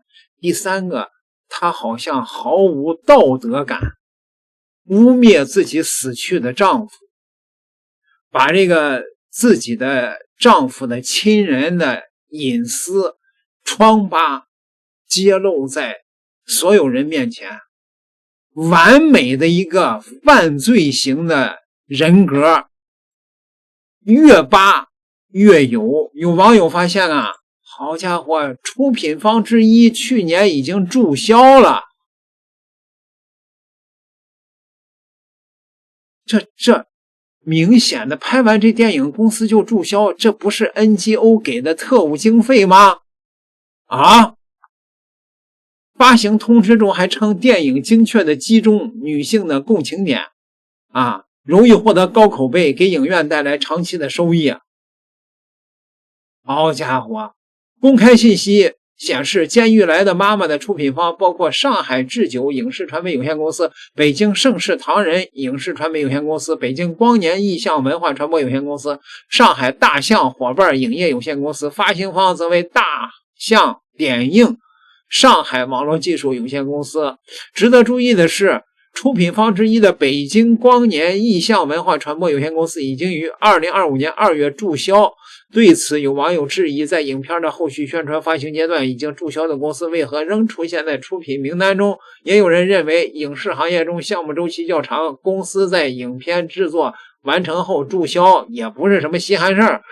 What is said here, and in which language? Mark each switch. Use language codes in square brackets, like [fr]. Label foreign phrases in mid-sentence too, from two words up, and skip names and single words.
[zh] 第三個，她好像毫無道德感，污蔑自己死去的丈夫，把这個自己的丈夫的親人的隱私瘡疤揭露在所有人面前，完美的一個犯罪型的人格，越扒越有。有網友發現啊，好家伙，出品方之一去年已經註銷了。這明顯的拍完這電影公司就註銷，這不是 NGO 給的特務經費嗎？啊， 發行通知中還稱電影精確地擊中女性的共情點啊，容易獲得高口碑，給影院帶來長期的收益。好家伙，公開信息顯示，《監獄來的媽媽》的出品方包括上海智久影視傳媒有限公司、北京盛世唐人影视傳媒有限公司、北京光年意象文化傳播有限公司、上海大象伙伴影业有限公司，发行方则为大象点映上海网络技術有限公司。值得注意的是，出品方之一的北京光年意象文化傳播有限公司已經於2025年2月註銷。對此，有網友質疑，在影片的後續宣傳發行階段已經註銷的公司為何仍出現在出品名單中？也有人認為，影視行業中項目周期較長，公司在影片制作完成後註銷也不是什麼稀罕事兒。